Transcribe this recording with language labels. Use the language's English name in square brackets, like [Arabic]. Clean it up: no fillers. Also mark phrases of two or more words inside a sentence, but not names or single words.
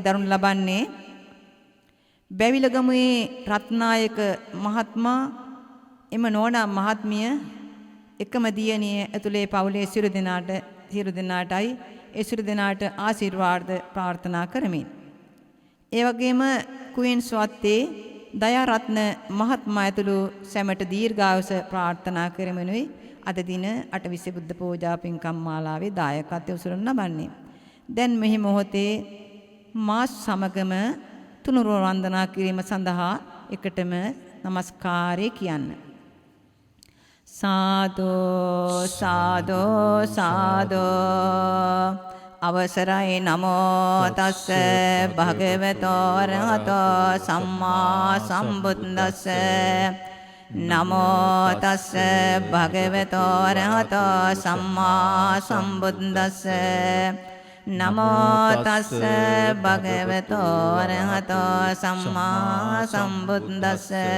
[Sinhala] දරනු ලබන්නේ බැවිලගමුවේ රත්නායක මහත්මයා එම නෝනා මහත්මිය එකම දියණිය ඇතුලේ පවුලේ සියලු දෙනාටයි ඒ සියලු දෙනාට ආශිර්වාද ප්‍රාර්ථනා කරමින් ඒ වගේම කුයින්ස් වත්තේ දයාරත්න මහත්මයා ඇතුළු සැමට දීර්ඝායුෂ ප්‍රාර්ථනා කරමිනුයි අද දින අටවිසි බුද්ධ පූජා පින්කම් මාලාවේ දායකත්වය උසුලන ලබන්නේ. දැන් මෙහි මොහොතේ මාස් සමගම තුනුරුව වන්දනා කිරීම සඳහා එකටම নমස්කාරය කියන්න. සාදු සාදු සාදු අවසරයි [Pali] නමෝ තස්ස භගවතෝ අරහතෝ සම්මා සම්බුද්දස්ස නමෝ තස්ස භගවතෝ අරහතෝ සම්මා සම්බුද්දස්ස නමෝ තස්ස භගවතෝ අරහතෝ සම්මා සම්බුද්දස්ස